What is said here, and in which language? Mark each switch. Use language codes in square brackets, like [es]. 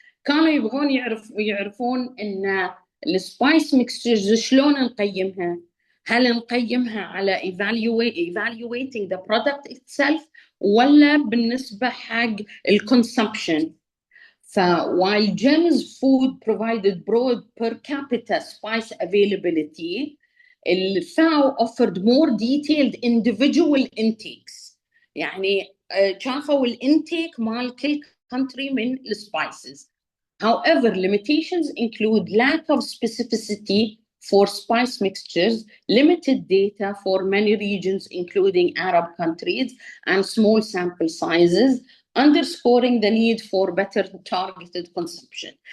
[ar] كانوا يبغون يعرفون ان السبايس ميكستشرز شلون نقيمها؟ هل نقيمها على [en] evaluating the product itself [ar] ولا بالنسبة حق [en] الconsumption؟ while GEMS food provided broad per capita spice availability, FAO offered more detailed individual intakes. [ar] يعني شافوا الانتيك مال كل country من السبايسز. [en] However, limitations include lack of specificity for spice mixtures, limited data for many regions including Arab countries, and small sample sizes, underscoring the need for better targeted consumption.